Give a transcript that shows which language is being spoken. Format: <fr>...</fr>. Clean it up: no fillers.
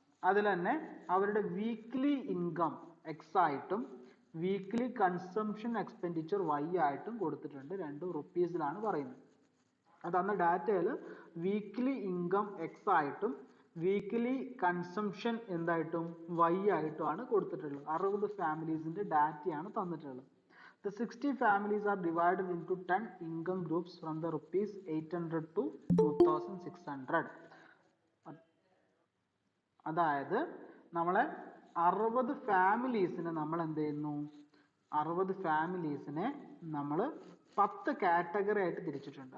<ml>അതിൽ തന്നെ അവരുടെ വീക്ക്ലി ഇൻകം എക്സ് ആയിട്ടും വീക്ക്ലി കൺസംഷൻ എക്സ്പെൻഡിച്ചർ വൈ ആയിട്ടും കൊടുത്തിട്ടുണ്ട്. രണ്ടും റുപ്പീസിലാണ് പറയുന്നത്. അതാണ് ഡാറ്റയിൽ വീക്ക്ലി ഇൻകം എക്സ് ആയിട്ടും വീക്ക്ലി കൺസംഷൻ എന്തായിട്ടും വൈ ആയിട്ടുമാണ് കൊടുത്തിട്ടുള്ളത്. 60 ഫാമിലീസിന്റെ ഡാറ്റയാണ് തന്നിട്ടുള്ളത്.</ml> <en>The 60 families are divided into 10 income groups from the rupees 800 to 2600.</en> <ml>അതായത് നമ്മളെ 60 ഫാമിലീസിനെ നമ്മൾ എന്ത് ചെയ്യുന്നു, 60 ഫാമിലീസിനെ നമ്മൾ 10 കാറ്റഗറി ആയിട്ട് തിരിച്ചിട്ടുണ്ട്.</ml>